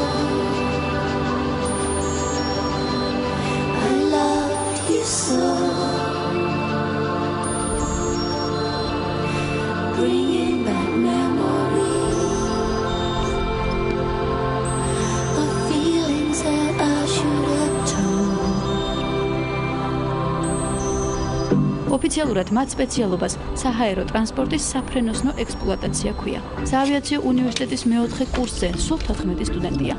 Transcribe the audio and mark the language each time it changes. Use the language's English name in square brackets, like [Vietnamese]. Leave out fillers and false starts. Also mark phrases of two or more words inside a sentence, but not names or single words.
[English] So bringing back memories of feelings that I should have told. [Georgian] ოფიციალურად მათ სპეციალობას საჰაერო ტრანსპორტის საფრენოსნო ექსპლუატაცია ჰქვია. საავიაციო უნივერსიტეტის მეოთხე კურსზე სულ 14 სტუდენტია.